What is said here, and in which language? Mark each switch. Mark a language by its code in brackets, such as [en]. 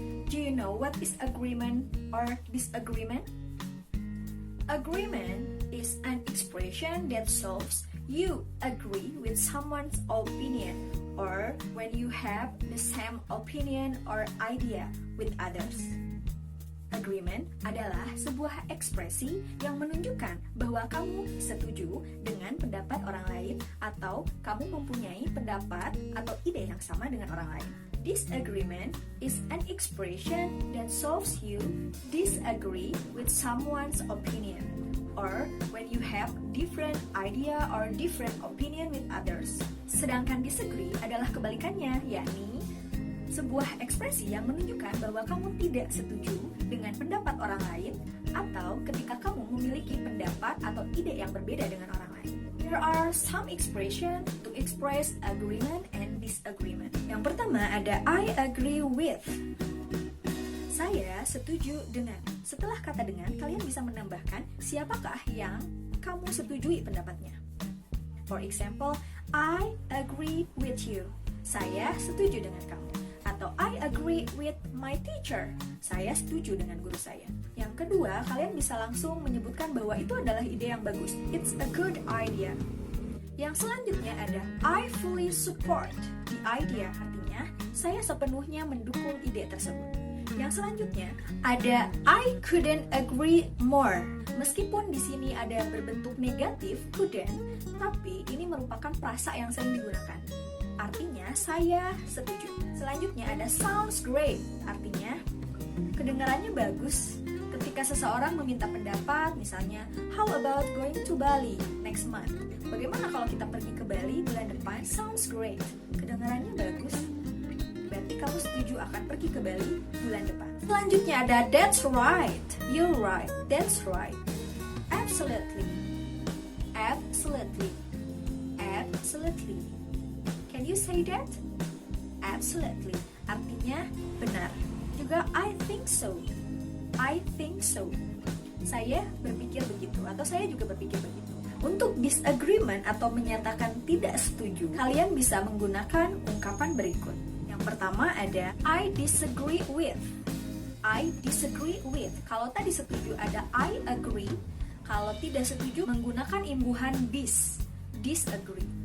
[en] Do you know what is agreement or disagreement? Agreement is an expression that shows you agree with someone's opinion or when you have the same opinion or idea with others. [id] Agreement adalah sebuah ekspresi yang menunjukkan bahwa kamu setuju dengan pendapat orang lain atau kamu mempunyai pendapat atau ide yang sama dengan orang lain. [en] Disagreement is an expression that shows you disagree with someone's opinion or when you have different idea or different opinion with others. [id] Sedangkan disagree adalah kebalikannya, yakni sebuah ekspresi yang menunjukkan bahwa kamu tidak setuju dengan pendapat orang lain atau ketika kamu memiliki pendapat atau ide yang berbeda dengan orang lain. [en] There are some expression to express agreement and disagreement. [id] Yang pertama ada [en] I agree with. [id] Saya setuju dengan. Setelah kata dengan, kalian bisa menambahkan siapakah yang kamu setujui pendapatnya. [en] For example, I agree with you. [id] Saya setuju dengan kamu. Atau [en] I agree with my teacher. [id] Saya setuju dengan guru saya. Yang kedua, kalian bisa langsung menyebutkan bahwa itu adalah ide yang bagus. [en] It's a good idea. [id] Yang selanjutnya ada [en] I fully support the idea. [id] Artinya, saya sepenuhnya mendukung ide tersebut. Yang selanjutnya ada [en] I couldn't agree more. [id] Meskipun di sini ada berbentuk negatif couldn't, tapi ini merupakan prasa yang sering digunakan. Artinya saya setuju. Selanjutnya ada [en] sounds great. [id] Artinya kedengarannya bagus. Ketika seseorang meminta pendapat, misalnya [en] how about going to Bali next month? [id] Bagaimana kalau kita pergi ke Bali bulan depan? [en] Sounds great. [id] Kedengarannya bagus. Berarti kamu setuju akan pergi ke Bali bulan depan. Selanjutnya ada [en] that's right, you're right, that's right. Absolutely, absolutely, absolutely. Can you say that? Absolutely, [id] artinya benar. Juga [en] I think so, I think so. [id] Saya berpikir begitu atau saya juga berpikir begitu. Untuk disagreement atau menyatakan tidak setuju, kalian bisa menggunakan ungkapan berikut. [en] Yang pertama ada I disagree with. I disagree with. [id] Kalau tadi setuju ada [en] I agree. [id] Kalau tidak setuju menggunakan imbuhan disagree.